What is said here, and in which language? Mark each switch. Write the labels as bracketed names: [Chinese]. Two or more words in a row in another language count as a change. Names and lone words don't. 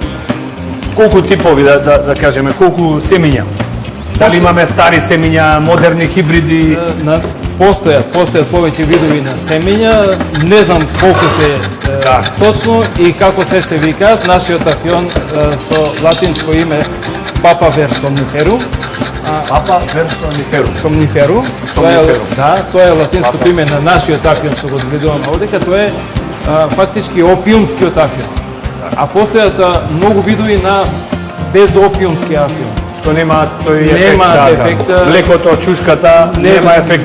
[Macedonian] Колку типови, да кажеме, колку семиња? Дали имаме стари семиња, модерни хибриди? Постојат повеќе видови на семиња, не знам колку се точно и како се викаат. Нашиот афион со латинско име Papa ver somniferum. Papa ver somniferum. Тоа е латинското име на нашиот афион што го видуваме овдека. Тоа е фактички опиумскиот афион. А постојат многу видови на безопиумски афион. Што нема тој ефект. Нема ефект. Млекото, чушката, нема ефект.